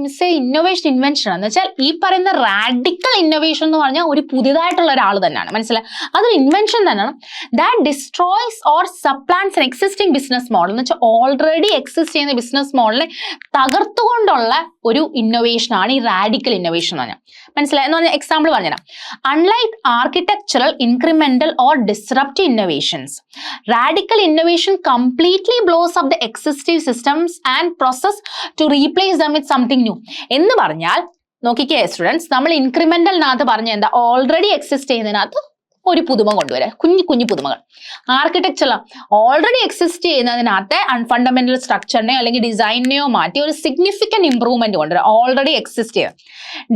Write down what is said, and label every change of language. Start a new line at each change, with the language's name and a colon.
Malayalam: മിസ്സേ innovation invention എന്ന് വെച്ചാൽ ഈ പറയുന്ന റാഡിക്കൽ ഇന്നോവേഷൻ എന്ന് പറഞ്ഞാൽ ഒരു പുതിയതായിട്ടുള്ള ഒരാൾ തന്നെയാണ്. മനസ്സിലായി. അതൊരു ഇൻവെൻഷൻ തന്നെയാണ്.
English: that destroys or supplants an existing business model
Malayalam: എന്ന് വെച്ചാൽ ഓൾറെഡി എക്സിസ്റ്റ് ചെയ്യുന്ന ബിസിനസ് മോഡലിനെ തകർത്തുകൊണ്ടുള്ള ഒരു ഇന്നോവേഷൻ ആണ് ഈ റാഡിക്കൽ ഇന്നോവേഷൻ എന്ന് പറഞ്ഞാൽ. മനസ്സിലായി. എന്ന് പറഞ്ഞാൽ എക്സാമ്പിൾ പറഞ്ഞുതരാം.
English: Unlike architectural, incremental or disruptive innovations, radical innovation completely blows up the existing systems and process to replace them with something new.
Malayalam: എന്ന് പറഞ്ഞാൽ നോക്കിക്കേ സ്റ്റുഡൻസ്, നമ്മൾ ഇൻക്രിമെന്റലിനകത്ത് പറഞ്ഞ എന്താ, ഓൾറെഡി എക്സിസ്റ്റ് ചെയ്യുന്നതിനകത്ത് ഒരു പുതുമ കൊണ്ടുവരാം, കുഞ്ഞു പുതുമകൾ. ആർക്കിടെക്ചറിൽ ഓൾറെഡി എക്സിസ്റ്റ് ചെയ്യുന്നതിനകത്തെ ഫണ്ടമെന്റൽ സ്ട്രക്ചറിനെയോ അല്ലെങ്കിൽ ഡിസൈനിനെയോ മാറ്റി ഒരു സിഗ്നിഫിക്കന്റ് ഇംപ്രൂവ്മെന്റ് കൊണ്ടുവരാം, ഓൾറെഡി എക്സിസ്റ്റ് ചെയ്യുക.